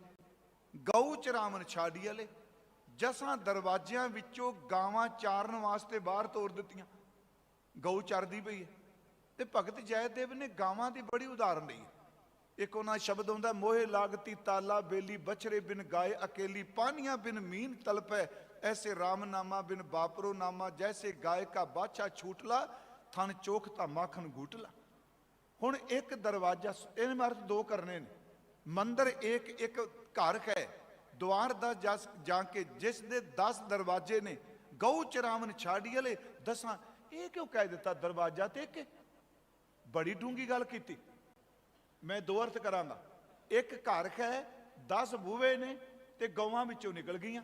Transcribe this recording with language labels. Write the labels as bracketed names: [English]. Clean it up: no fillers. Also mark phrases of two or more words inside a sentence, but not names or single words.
[Punjabi] ਗਊ ਚਰਾਵਨ ਛਾੜੀ ਵਾਲੇ, 10 ਦਰਵਾਜ਼ਿਆਂ ਵਿੱਚੋਂ ਗਾਵਾਂ ਚਾਰਨ ਵਾਸਤੇ ਬਾਹਰ ਤੋਰ ਦਿੱਤੀਆਂ। ਗਊ ਚਰਦੀ ਪਈ ਹੈ, ਤੇ ਭਗਤ ਜੈਦੇਵ ਨੇ ਗਾਵਾਂ ਦੀ ਬੜੀ ਉਦਾਹਰਨ ਲਈ। ਇੱਕ ਉਹਨਾਂ ਸ਼ਬਦ ਹੁੰਦਾ, [Hindi] मोहे लागती ताला बेली, बछड़े बिन गाए अकेली, पानीआं बिन मीन तलपै, ऐसे राम नामा बिन बापरो नामा, जैसे गाय का बाछा छूटला, थन चोखता माखन घूटला। [Punjabi] ਹੁਣ ਇੱਕ ਦਰਵਾਜ਼ਾ, ਇਨ੍ਹੇਂ ਅਰਥ ਦੋ ਕਰਨੇ ਨੇ। ਮੰਦਰ ਇੱਕ ਇੱਕ ਘਰ ਹੈ, ਦੁਆਰ ਦਾ ਜਾਕੇ ਜਿਸ ਦੇ 10 ਦਰਵਾਜ਼ੇ ਨੇ, ਗਊ ਚਰਾਵਨ ਛਾੜੀ ਵਾਲੇ 10। ਇਹ ਕਿਉਂ ਕਹਿ ਦਿੱਤਾ ਦਰਵਾਜ਼ਾ ਤੇ ਕੇ? ਬੜੀ ਡੂੰਘੀ ਗੱਲ ਕੀ। ਮੈਂ ਦੋ ਅਰਥ ਕਰਾਂਗਾ। ਇੱਕ ਘਰ ਹੈ, 10 ਬੂਹੇ ਨੇ ਤੇ ਗਊਆਂ ਵਿੱਚੋਂ ਨਿਕਲ ਗਈਆਂ।